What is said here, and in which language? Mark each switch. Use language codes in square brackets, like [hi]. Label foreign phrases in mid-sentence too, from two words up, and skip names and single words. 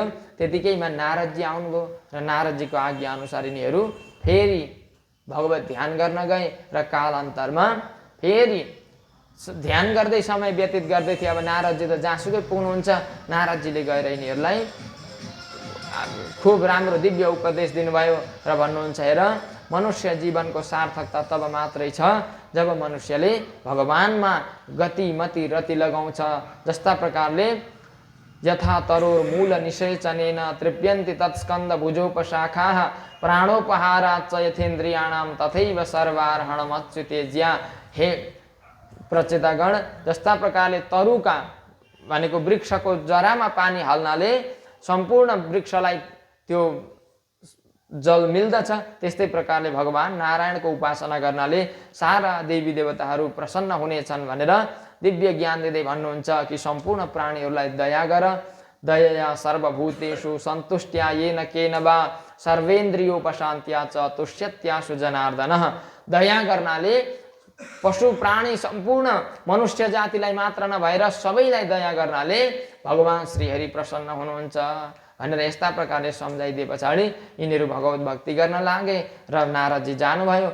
[ne] त्यतिकैमा नारदजी आउनुभयो र नारदजीको आज्ञा अनुसार यिनीहरू फेरि भगवत ध्यान गर्न गए र कालान्तरमा फेरि ध्यान गर्दै समय व्यतीत गर्दै थिए। अब नारदजी त जहाँसुकै पुग्नुहुन्छ नारदजीले गएर यिनीहरूलाई खुब राम्रो दिव्य उपदेश दिनुभयो र भन्नुहुन्छ, हेर, मनुष्य जीवनको सार्थकता तब मात्रै छ जब मनुष्यले भगवानमा गति मति रति लगाउँछ। जस्ता प्रकारले [sa] यथा तरोर मूल निषेचनेन तृप्यन्ति तत्स्कन्द भुजोपशाखाः प्राणोपहाराच्च यथेन्द्रियाणाम तथैव सर्वार्हणमच्युतेज्या। [ne] हे प्रचेतागण, जस्ता प्रकारले तरुका भनेको वृक्षको जरामा पानी हाल्नाले सम्पूर्ण वृक्षलाई त्यो जल मिल्दछ त्यस्तै प्रकारले भगवान नारायणको उपासना गर्नाले सारा देवी देवताहरू प्रसन्न हुनेछन् भनेर दिव्य ज्ञान दिँदै भन्नुहुन्छ कि सम्पूर्ण प्राणीहरूलाई दया गर, [sa] दयया सर्वभूतेषु सन्तुष्ट्या येन केन वा सर्वेन्द्रियोपशान्त्या च तुष्यत्याशु जनार्दन। [ne] दया गर्नाले पशु प्राणी सम्पूर्ण मनुष्य जातिलाई मात्र नभएर सबैलाई दया गर्नाले भगवान श्रीहरि प्रसन्न हुनुहुन्छ भनेर यस्ता प्रकारले सम्झाइदिए पछाडि यिनीहरू भगवत भक्ति गर्न लागे र नारदजी जानुभयो।